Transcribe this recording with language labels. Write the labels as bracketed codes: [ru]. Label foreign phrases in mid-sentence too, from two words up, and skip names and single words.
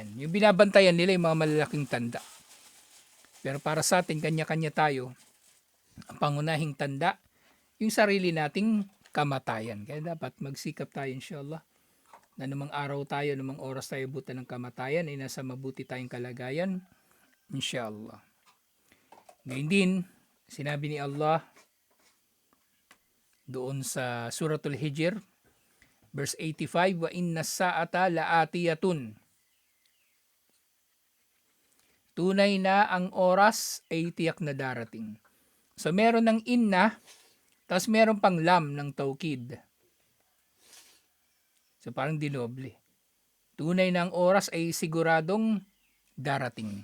[tl] Yung binabantayan nila yung mga malalaking tanda. Pero para sa atin, kanya-kanya tayo, ang pangunahing tanda, yung sarili nating kamatayan. Kaya dapat magsikap tayo inshallah na namang araw tayo, namang oras tayo buta ng kamatayan ay nasa mabuti tayong kalagayan inshallah. Ngayon din, sinabi ni Allah doon sa Suratul Hijr, verse 85, [ar] وإن الساعة لآتية. [tl] Tunay na ang oras ay tiyak na darating. So meron ng inna, tapos meron pang lam ng taukid. So parang dinoble. Tunay na ang oras ay siguradong darating.